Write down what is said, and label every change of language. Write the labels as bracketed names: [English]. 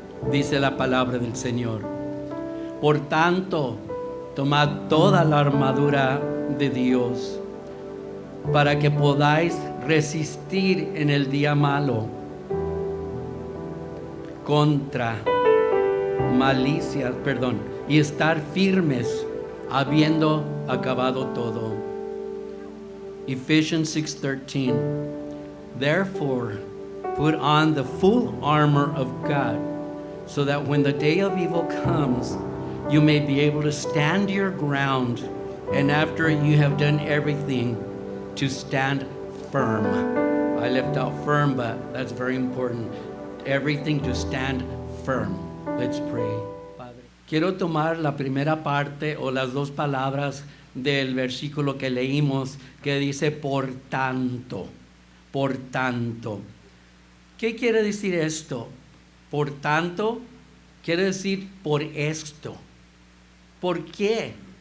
[Spanish] Dice la palabra del Señor: por tanto, tomad toda la armadura de Dios, para que podáis resistir en el día malo contra malicia, y estar firmes habiendo acabado todo. [English] Ephesians 6:13. Therefore, put on the full armor of God, so that when the day of evil comes, you may be able to stand your ground, and after you have done everything, to stand firm. I left out firm, but that's very important. Everything to stand firm. Let's pray. [Spanish] Padre, quiero tomar la primera parte o las dos palabras del versículo que leímos, que dice por tanto. Por tanto. ¿Qué quiere decir esto? Por tanto, quiere decir por esto. ¿Por qué?